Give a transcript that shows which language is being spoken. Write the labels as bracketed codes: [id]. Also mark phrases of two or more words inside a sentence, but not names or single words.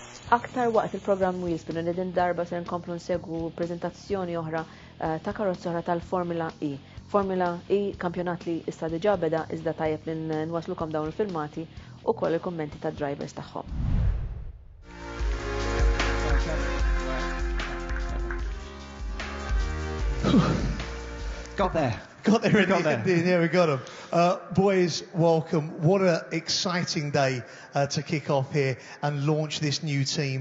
[mt] aktar waqt il-programm Wheelspin u din darba se nkomplu nsegwu prezentazzjoni oħra ta' karozzi oħra tal-Formula E. Formula E kampjonat li issa diġà beda iżda tajjeb li nwaslukom dawn il-filmati u koll il-kommenti tad drivers tagħhom. [en] Got there. Got there in the end. Yeah, we got them. Boys, welcome. What an exciting day to kick off here and launch this new team.